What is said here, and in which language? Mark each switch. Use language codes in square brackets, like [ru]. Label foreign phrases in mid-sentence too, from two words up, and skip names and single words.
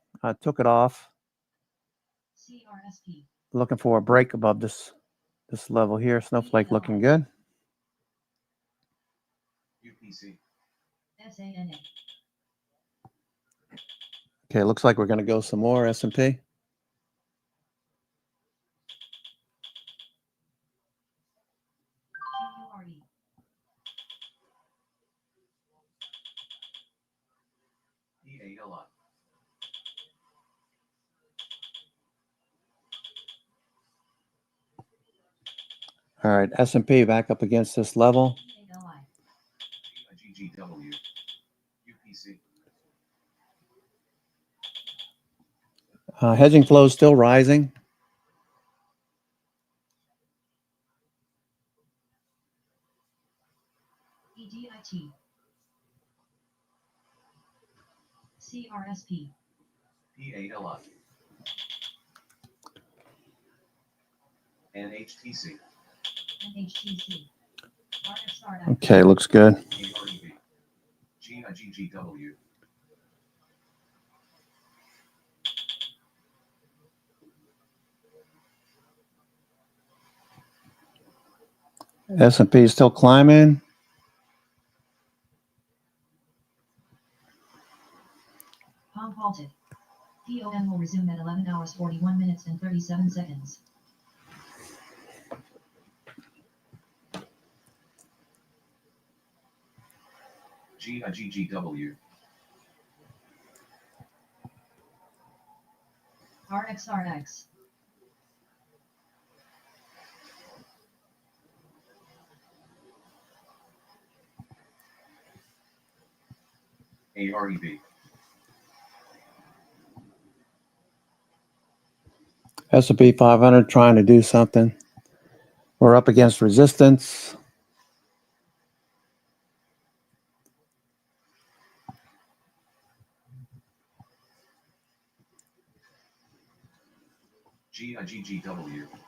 [en] I took it off. CRSP. Looking for a break above this level here. Snowflake looking good. UPC. SANA. Okay, looks like we're going to go some more S&P. QURE. PALI. All right, S&P back up against this level. PALI. GGW. UPC. Hedging flow is still rising. EDIT. CRSP. PALI. NHTC. NHTC. RXRX. Okay, looks good. AREB. GIGGW. S&P is still climbing. Pump halted. POM will resume at 11 hours 41 minutes and 37 seconds. GIGGW. RXRX. AREB. S&P 500 trying to do something. We're up against resistance. GIGGW.